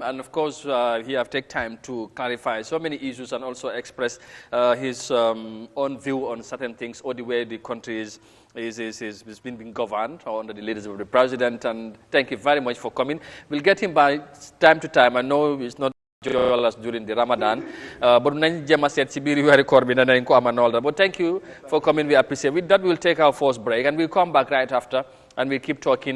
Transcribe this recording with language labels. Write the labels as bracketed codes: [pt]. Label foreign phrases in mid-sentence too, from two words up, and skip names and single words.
[en] And of course, he have taken time to clarify so many issues and also express his own view on certain things or the way the country is being governed under the leadership of the president. And thank you very much for coming. We'll get him by time to time. I know it's not join us during the Ramadan. [wo] But nañ jema set ci biir weeri koor bi nañ ko amanol da. [en] But thank you for coming. We appreciate. With that, we'll take our first break and we'll come back right after and we'll keep talking.